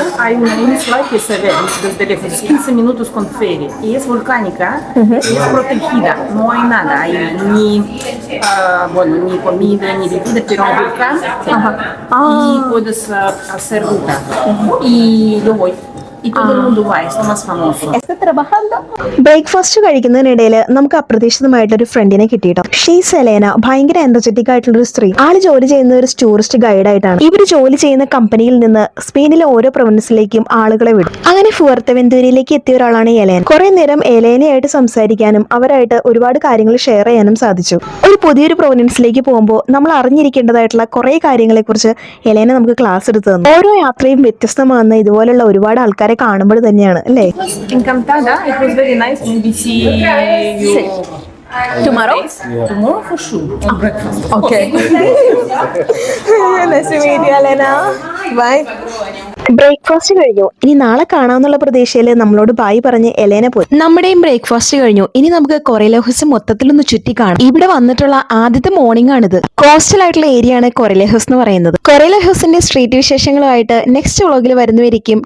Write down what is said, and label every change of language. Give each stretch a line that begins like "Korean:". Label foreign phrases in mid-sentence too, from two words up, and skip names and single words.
Spanish: Hay una isla que se ve desde lejos, 15 minutos con ferry, y es volcánica, y es protegida, no hay nada, hay ni comida ni bebida, pero un volcán, y puedes hacer ruta. Y yo voy. Y todo el mundo va, es lo más famoso. ¿Está trabajando?
Malayalam: ബ്രേക്ക്ഫാസ്റ്റ് കഴിക്കുന്നതിനിടയിൽ നമുക്ക് അപ്രതീക്ഷിതമായിട്ടൊരു ഫ്രണ്ടിനെ കിട്ടിയിട്ടോ.
English: She's Selena.
Malayalam: ഭയങ്കര എനർജറ്റിക് ആയിട്ടുള്ള ഒരു സ്ത്രീ. ആള് ജോലി ചെയ്യുന്ന ഒരു ടൂറിസ്റ്റ് ഗൈഡായിട്ടാണ്. ഇവര് ജോലി ചെയ്യുന്ന കമ്പനിയിൽ നിന്ന് സ്പെയിനിലെ ഓരോ പ്രൊവിൻസിലേക്കും ആളുകളെ വിടും. അങ്ങനെ ഫുവർത്തവെന്തൂരയിലേക്ക് എത്തിയ ഒരാളാണ് എലേന. കുറെ നേരം എലേനയായിട്ട് സംസാരിക്കാനും അവരായിട്ട് ഒരുപാട് കാര്യങ്ങൾ ഷെയർ ചെയ്യാനും സാധിച്ചു. ഒരു പുതിയൊരു പ്രൊവിൻസിലേക്ക് പോകുമ്പോൾ നമ്മൾ അറിഞ്ഞിരിക്കേണ്ടതായിട്ടുള്ള കുറെ കാര്യങ്ങളെ കുറിച്ച് എലേന നമുക്ക് ക്ലാസ് എടുത്തു തന്നു. ഓരോ യാത്രയും വ്യത്യസ്തമാകുന്ന ഇതുപോലുള്ള ഒരുപാട് ആൾക്കാരെ കാണുമ്പോൾ തന്നെയാണ് അല്ലേ?
Spanish: Encantada,
English: it was very nice. Maybe see you Tomorrow? Tomorrow for sure. On breakfast. Okay. Nice to meet you, Elena. Bye.
Malayalam: ബ്രേക്ക്ഫാസ്റ്റ് കഴിഞ്ഞു. ഇനി നാളെ കാണാമെന്നുള്ള പ്രതീക്ഷയിൽ നമ്മളോട് ബായ് പറഞ്ഞ് എലേന പോയി. നമ്മുടെയും ബ്രേക്ക്ഫാസ്റ്റ് കഴിഞ്ഞു. ഇനി നമുക്ക് കൊറലേഹോസ് മൊത്തത്തിലൊന്ന് ചുറ്റി കാണാം. ഇവിടെ വന്നിട്ടുള്ള ആദ്യത്തെ മോർണിംഗ് ആണിത്. കോസ്റ്റൽ ആയിട്ടുള്ള ഏരിയ ആണ് കൊറലേഹോസ് എന്ന് പറയുന്നത്. കൊറലേഹോസിന്റെ സ്ട്രീറ്റ് വിശേഷങ്ങളുമായിട്ട്
English: next vlog
Malayalam: വരുന്നവരിക്കും.